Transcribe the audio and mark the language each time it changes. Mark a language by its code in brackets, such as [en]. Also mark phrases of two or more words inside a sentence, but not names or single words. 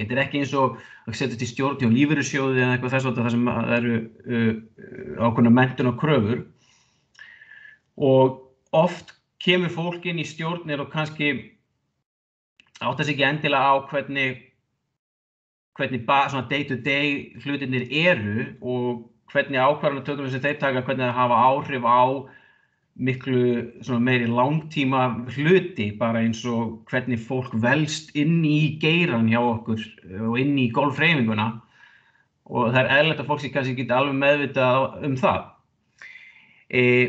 [is] Þetta er ekki eins og að setjast í stjórn hjá lífeyrissjóði eða eitthvað þess að það sem eru ákveðnar menntun og kröfur. Og oft kemur fólk inn í stjórnir og kannski áttar sig ekki endilega á hvernig svona [en] day to day [is] hlutirnir eru og hvernig ákvarðanatökum sem þeir taka, hvernig það hafa áhrif á miklu svona meiri langtíma hluti, bara eins og hvernig fólk velst inn í geirann hjá okkur og inn í golfhreyfinguna, og það er eðlilegt að fólk sé kannski ekki alveg meðvitað það.